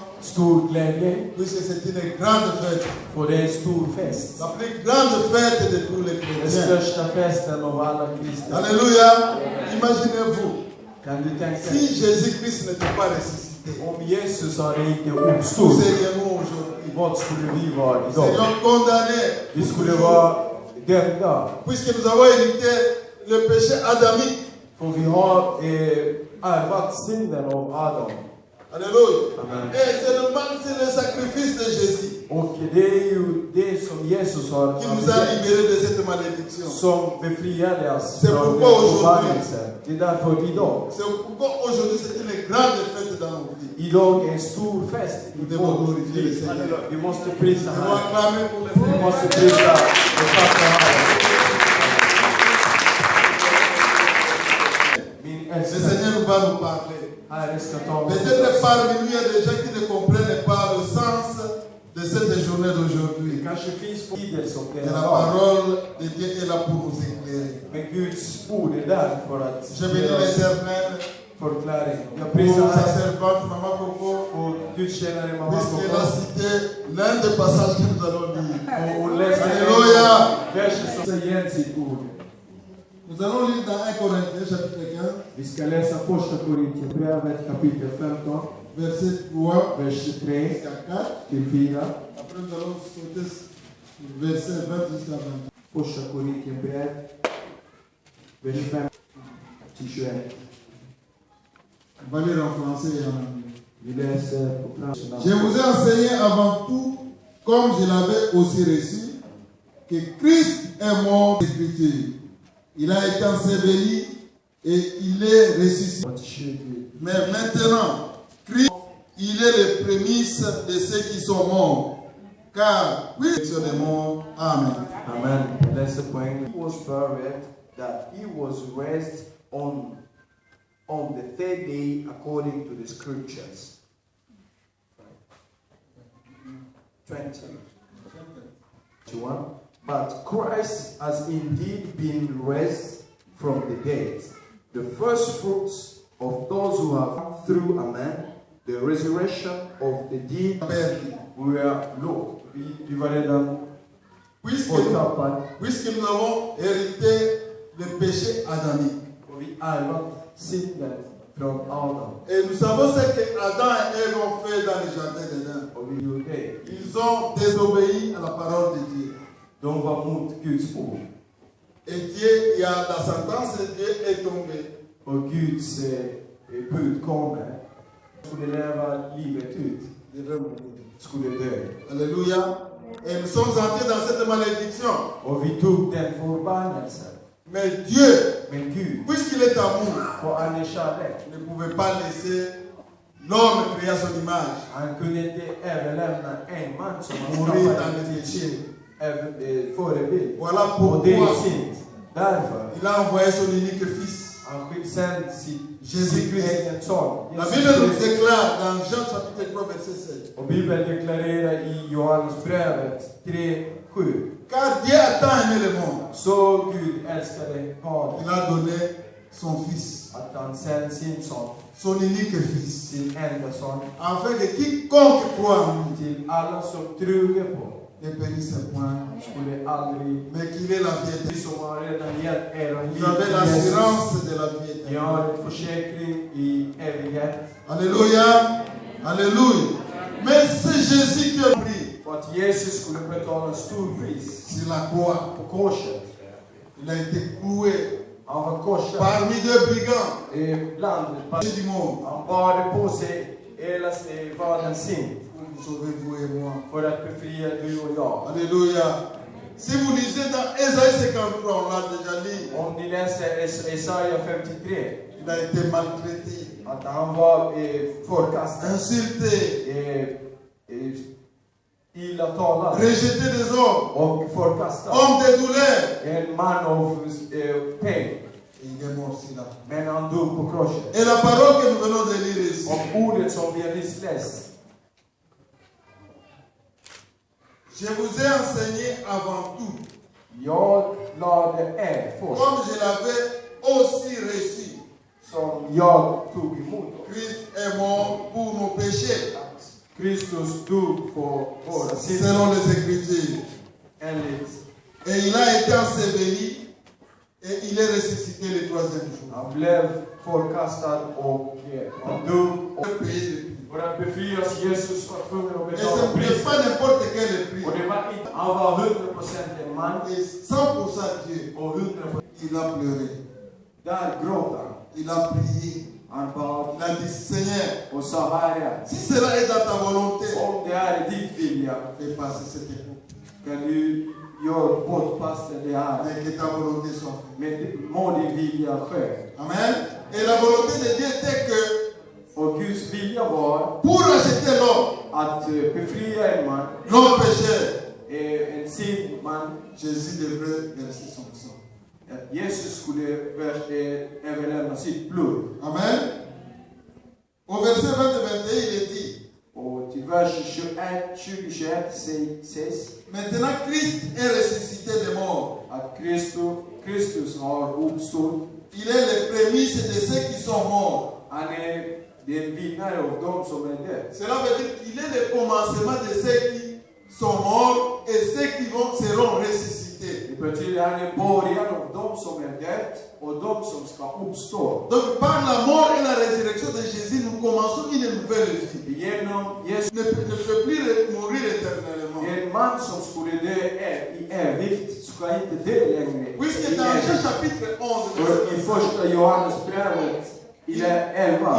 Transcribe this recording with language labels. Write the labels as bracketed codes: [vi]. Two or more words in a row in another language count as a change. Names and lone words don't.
[sv] Stor glädje. [fr] Puisque c'est une grande fête. [sv] För det är en stor fest. [fr] La plus grande fête de tous les [sv] Den [fr] chrétiens. [sv] största festen av alla kristna. [fr] Alléluia. Imaginez-vous. [sv] Kan du tänka [fr] Si Jésus-Christ n'était pas ressuscité, [sv] om Jesus hade inte [fr] nous [sv] uppstått, [fr] serions aujourd'hui. [sv] vad skulle vi vara [fr] Nous [sv] idag? [fr] serions condamnés. [sv] Vi skulle vara dömda. [fr] Puisque nous avons hérité le péché adamique. [sv] För vi har ärvat synden av Adam. [fr] Alléluia. Amen. Et c'est le sacrifice de Jésus [sv] Och det är ju det som Jesus har [fr] qui nous a libérés de cette malédiction. [sv] som befriade oss [fr] C'est [sv] från [fr] pourquoi aujourd'hui- [sv] förbannelsen. Det är därför idag. [fr] C'est pourquoi aujourd'hui c'est une grande fête dans nos vies. [sv] Idag är en stor fest i [fr] Nous devons [sv] vårt [fr] glorifier le [sv] liv. [fr] Seigneur. [sv] Vi måste prisa [fr] Nous devons [sv] Herren. [fr] acclamer pour le [sv] Vi [fr] Seigneur. [sv] måste prisa och tacka Herren. Min [fr] Le [sv] älskade [fr] Seigneur va nous parler. [sv] Herre ska ta oss. [fr] Peut-être parmi nous, il y a des gens qui ne comprennent pas le sens de cette journée [sv] Det [fr] d'aujourd'hui. [sv] kanske finns tider som [fr] Et [sv] denna [fr] la [sv] dag. [fr] parole de Dieu est là pour nous éclairer. [sv] Men Guds ord är där för att [fr] Je bénis [sv] ge oss [fr] l'Éternel [sv] förklaring. Jag [fr] pour [sv] prisar [fr] sa [sv] Herren [fr] servante, Maman Coco, [sv] och Guds tjänare mamma puisqu'elle a Koko. [fr] cité l'un des passages que nous allons lire. [sv] Och hon läste [fr] Alléluia. [sv] versen som säger igen sitt ord. [fr] Nous allons lire dans 1 Corinthiens chapitre 15, [sv] Vi ska läsa första Korinthierbrevet kapitel 15, [fr] verset 3 [sv] vers 3 [fr] jusqu'à 4. [sv] till 4. [fr] Après, nous allons sauter verset 20 jusqu'à 20. [sv] Första Korinthierbrevet, vers 5 till 21. [fr] On va lire en français et en anglais. [sv] Vi läser på franska. [fr] Je vous ai enseigné avant tout, comme je l'avais aussi reçu, que Christ est mort d'Écriture. Il a été enseveli et il est ressuscité. Mais maintenant, Christ, il est le prémisse de ceux qui sont morts. Car, oui, sur les morts. Amen. [sv] Amen. Läser på engelska. [en] He was buried, that he was raised on the third day according to the scriptures. 21. But Christ has indeed been raised from the dead, the first fruits of those who have come through, amen, the resurrection of the dead. We are Lord. [sv] Vi var redan borttappade. [fr] Puisque nous avons hérité le péché adamique. [sv] Och vi ärvat synden från Adam. [fr] Et nous savons ce que Adam et Ève ont fait dans le jardin d'Éden. [sv] Och vi gjorde det. [fr] Ils ont désobéi à la parole de Dieu. [sv] De var mot Guds ord. [fr] Et Dieu, il y a la sentence de Dieu est tombée. [sv] Och Guds bud kommer. Skulle leva livet ut. Skulle dö. [fr] Alléluia. Et nous sommes entrés dans cette malédiction. [sv] Och vi tog den förbannelsen. [fr] Mais Dieu, [sv] Men Gud, [fr] puisqu'il est amour, [sv] för han är kärlek. [fr] ne pouvait pas laisser l'homme créé à son image [sv] Han kunde inte överlämna en man som han [fr] mourir dans [sv] skapade [fr] le [sv] till [fr] péché. [sv] sin förebild. [fr] Voilà [sv] Och det är [fr] pourquoi [sv] synd. Därför [fr] il a envoyé son unique fils. [sv] han sände sin [fr] Jésus-Christ. [sv] egen son. [fr] La [sv] Jesus [fr] Bible nous [sv] Kristus. [fr] déclare dans Jean chapitre 3 verset 7. [sv] Och Bibeln deklarerar i Johannesbrevet 3:7. [fr] Car Dieu a tant aimé le monde, [sv] Så Gud älskade Fadern [fr] il a donné son fils, [sv] att han sände sin son, [fr] son unique fils, [sv] sin enda son, [fr] afin que quiconque croit en lui [sv] till alla som truger på [fr] ne périsse point, [sv] skulle aldrig, [fr] mais qu'il ait la vie [sv] ni [fr] éternelle. [sv] som har redan gett er [fr] Vous avez l'assurance de la vie [sv] Ni [fr] éternelle. [sv] har en försäkring i evighet. [fr] Alléluia, alléluia. Mais c'est Jésus qui a pris [sv] Och att Jesus skulle betala en stor pris [fr] sur la croix. [sv] på korset. [fr] Il a été cloué [sv] Han var korsad [fr] parmi deux brigands [sv] bland [fr] du monde [sv] han bar på sig hela Faderns synd [fr] pour nous sauver, vous et moi. [sv] för att befria du och jag. [fr] Alléluia. Si vous lisez dans Ésaïe 53, on l'a déjà lu, [sv] Om ni läser Jesaja 53, [fr] il a été maltraité, [sv] att han var förkastad, [fr] insulté, [sv] illa talare [fr] rejeté des hommes, [sv] och förkastad. [fr] homme de douleur. [sv] En man av pain. [fr] Et il est mort ici là. [sv] Men han dog på korset. [fr] Et la parole que nous venons de lire ici, [sv] Och ordet som vi har nyss läst. [fr] je vous ai enseigné avant tout, [sv] Jag lade först. [fr] comme je l'avais aussi reçu. [sv] Som jag tog emot. [fr] Christ est mort pour nos péchés, [sv] Kristus dog på våra synder. [fr] selon les Écritures. [sv] Enligt. [fr] Et il a été enseveli et il est ressuscité le troisième jour. [sv] Han blev förkastad och han dog. [fr] Le prix. [sv] För att befrias Jesus var tvungen att [fr] Et [sv] betala [fr] ce n'est [sv] priset. [fr] pas n'importe quel prix. [sv] Och det var inte, han var 100% en man [fr] Et 100% Dieu. [sv] och 100%. [fr] Il a pleuré. [sv] Där gråt han. [fr] Il a prié. [sv] Han bad [fr] Il a dit, Seigneur, [sv] och sa Herre, [fr] si cela est dans ta volonté, [sv] om det är ditt vilja [fr] fais passer cette époque. [sv] kan du göra bortpassa det här. [fr] Mais que ta volonté soit faite. [sv] Men må din vilja ske. [fr] Amen. Et la volonté de Dieu était que [sv] Och Guds vilja var [fr] pour racheter l'homme, [sv] att befria en man, [fr] l'homme pécheur, [sv] en syndman. [fr] Jésus devrait verser son sang. [sv] Jesus skulle överlämna sitt blod. [fr] Amen. Au verset 20-21, il est dit, [sv] Och till vers 20-21 sägs [fr] maintenant Christ est ressuscité des morts. [sv] att Kristus har uppstått. [fr] Il est le prémisse de ceux qui sont morts. [sv] Han är den vinnare av dem som är döda. [fr] Cela veut dire qu'il est le commencement de ceux qui sont morts et ceux qui seront ressuscités. [sv] Det betyder att han är början av dem som är döda och de som ska uppstå. [fr] Donc par la mort et la résurrection de Jésus, nous commençons une nouvelle vie. [sv] Genom Jesus, [fr] Ne peut plus mourir éternellement. [sv] en man som skulle dö i evigt ska inte dö längre. [fr] Puisque dans Jean chapitre 11, [sv] Och i första Johannesbrevet i 11,